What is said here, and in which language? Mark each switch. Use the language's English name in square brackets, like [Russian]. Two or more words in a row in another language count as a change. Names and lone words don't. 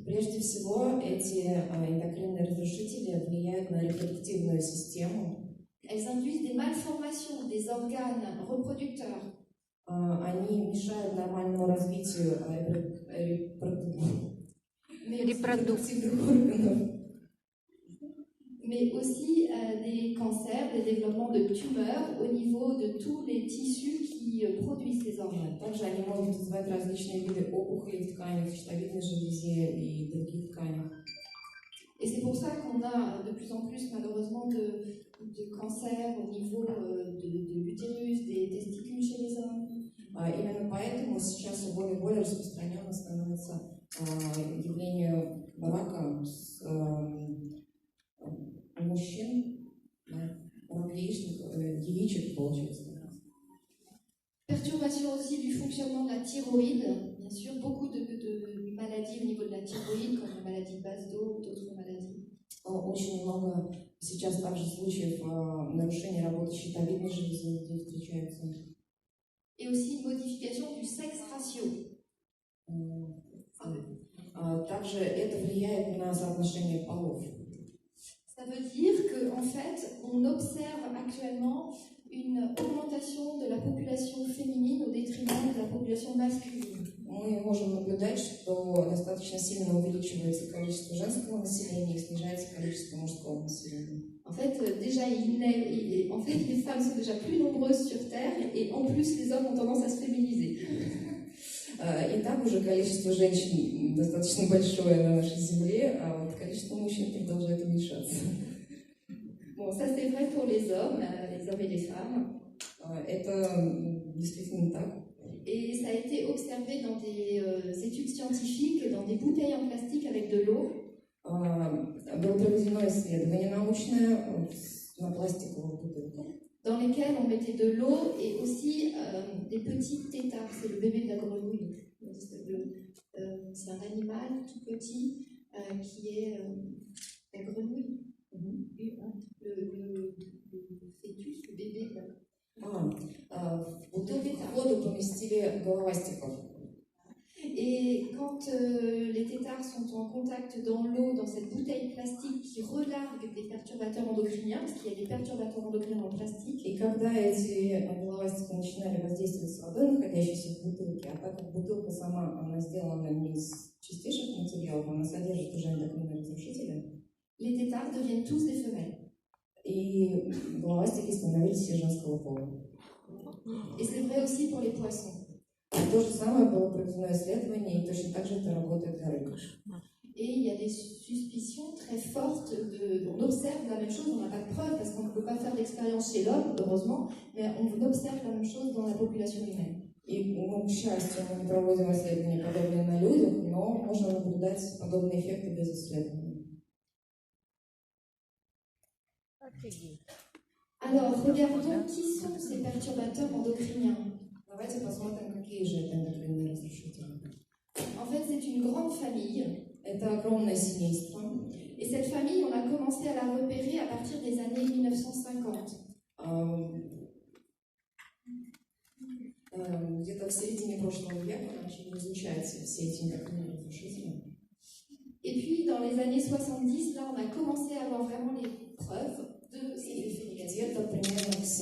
[Russian] Прежде всего, эти эндокринные разрушители влияют на репродуктивную систему. [French] Elles induisent des malformations des organes reproducteurs. [Russian] Они mешают нормальному развитию репродуктивных органов. [French] Mais aussi des cancers, des développements de tumeurs au niveau de tous les tissus qui produisent ces organes. [Russian] Также они могут вызывать различные виды опухолей в тканях, в щитовидной железе и других тканях. [French] Et c'est pour ça qu'on a de plus en plus malheureusement de cancers au niveau de l'utérus, des testicules chez les hommes. [Russian] Именно поэтому сейчас все более и более распространенно становится явление рака у мужчин, рак яичек, получается. [French] Perturbation aussi du fonctionnement de la thyroïde, bien sûr, beaucoup de maladies au niveau de la thyroïde, comme la maladie de Basedow ou d'autres maladies. [Russian] Очень много сейчас также случаев нарушения работы щитовидной железы людей встречаются. [French] Et aussi une modification du sexe ratio. [Russian] Также это влияет на соотношение полов. [French] Ça veut dire qu'en fait, on observe actuellement une augmentation de la population féminine au détriment de la population masculine. [Russian] Мы можем наблюдать, что достаточно сильно увеличивается количество женского населения и снижается количество мужского населения. [French] En fait, déjà, les femmes sont déjà plus nombreuses sur Terre et en plus, les hommes ont tendance à se féminiser. [Russian] И так уже количество женщин достаточно большое на нашей Земле, а вот количество мужчин продолжает уменьшаться. [French] Bon, ça c'est vrai pour les hommes et les femmes. [Russian] Это действительно так. [French] Et ça a été observé dans des études scientifiques, dans des bouteilles en plastique avec de l'eau. [Russian] Было проведено исследование научное на пластиковых бутылках, [French] dans lesquelles on mettait de l'eau et aussi des petits têtards. C'est le bébé de la grenouille. C'est un animal tout petit qui est la grenouille. Le fœtus, le bébé. [Russian] В бутылку воду поместили головастиков. [French] Et quand les têtards sont en contact dans l'eau, dans cette bouteille plastique qui relargue des perturbateurs endocriniens, parce qu'il y a des perturbateurs endocriniens dans le plastique. [Russian] И когда эти головастики начинали воздействовать с водой, находящейся в бутылке, а так как бутылка сама, она сделана не из чистейших материалов, она содержит уже эндокринные разрушители, [French] les têtards deviennent tous des femelles. [Russian] И головастики становились все женского пола. [French] Et c'est vrai aussi pour les poissons. [Russian] То же самое было проведено исследование, и точно так же это работает для рыб. [French] Et il y a des suspicions très fortes. On observe la même chose, on n'a pas de preuve parce qu'on ne peut pas faire d'expérience chez l'homme, heureusement, mais on observe la même chose dans la population humaine. [Russian] И, к счастью, мы не проводим исследования подобные на людях, но можно наблюдать подобные эффекты без исследований. [French] Alors, regardons qui sont ces perturbateurs endocriniens. [Russian] Давайте посмотрим, какие же это эндокринные разрушители. [French] En fait, c'est une grande famille. [Russian] Это огромное семейство. [French] Et cette famille, on a commencé à la repérer à partir des années 1950. [Russian] Где-то в середине прошлого века начали изучать все эти эндокринные разрушители. [French] Et puis, dans les années 70, là, on a commencé à avoir vraiment les preuves. de ces effets négatifs. [Russian] Где-то примерно к